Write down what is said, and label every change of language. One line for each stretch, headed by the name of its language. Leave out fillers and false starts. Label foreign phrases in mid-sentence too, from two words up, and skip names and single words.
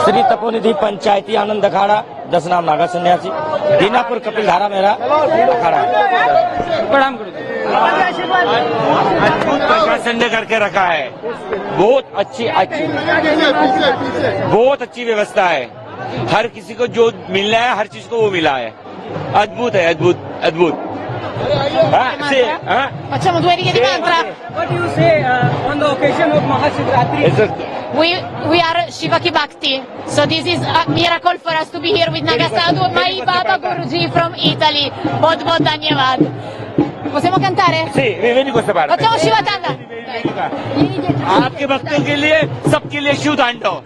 Hindi: श्री तपोनिधि पंचायती आनंद अखाड़ा 10 नाम नागा सन्यासी दीनापुर कपिल धारा मेरा अखाड़ा है। प्रणाम गुरु जी। प्रशासन ने करके रखा है, बहुत अच्छी व्यवस्था है। हर किसी को जो मिलना है हर चीज को वो मिला है। अद्भुत है, अद्भुत।
Italian: Facciamo due righe di mantra.
English: What do you say on the occasion of Mahashivratri? We are Shivaki Bhakti. So this is a miracle for us to be here with Nagasadhu, my Baba Guruji from Italy.
Hindi: बहुत बहुत धन्यवाद।
Italian: Possiamo cantare? Sì, vieni questa parte। Facciamo Shiva Tanda.
Hindi: आपके भक्तों के लिए, सबके लिए शिव तांडव।